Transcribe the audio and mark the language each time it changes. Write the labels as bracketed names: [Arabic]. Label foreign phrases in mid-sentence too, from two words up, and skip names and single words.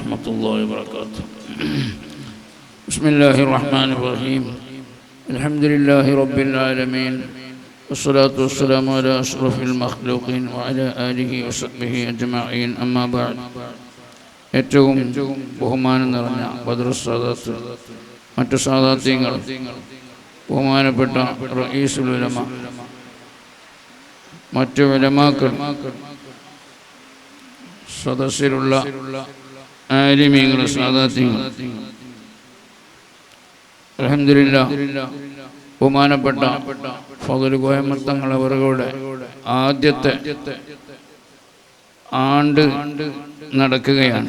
[Arabic] ورحمة الله وبركاته. بسم الله الرحمن الرحيم. الحمد لله رب العالمين، والصلاة والسلام على أشرف المخلوقين وعلى آله وصحبه أجمعين. أما بعد. [Malayalam] ഏറ്റവും ബഹുമാനം നിറഞ്ഞ ബദർ സാദാത്ത്, മറ്റു സാദാത്യങ്ങൾ, ബഹുമാനപ്പെട്ട റഈസുൽ ഉലമ, മറ്റു ഉലമാക്കൾ, സദസ്സിലുള്ള ആലിമീങ്ങൾ, സാദാത്യങ്ങൾ, അൽഹംദുലില്ലാഹ് ബഹുമാനപ്പെട്ട ഫളൽ കോയമ്മത്തങ്ങൾ അവരുടെ ആദ്യത്തെ ആണ്ട് നടക്കുകയാണ്.